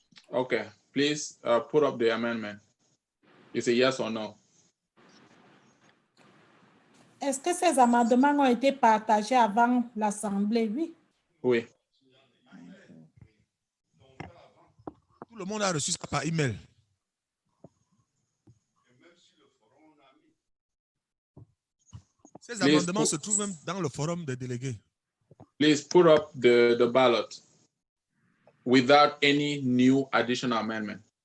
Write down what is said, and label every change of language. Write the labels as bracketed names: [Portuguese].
[English] Okay, please put up the amendment. Is it yes or no? [French] Est-ce que ces amendements ont été partagés avant l'Assemblée? Oui. Oui. Tout le monde a reçu ça par email. Ces amendements se trouvent même dans le forum des délégués. [English] Please put up the ballot without any new additional amendment.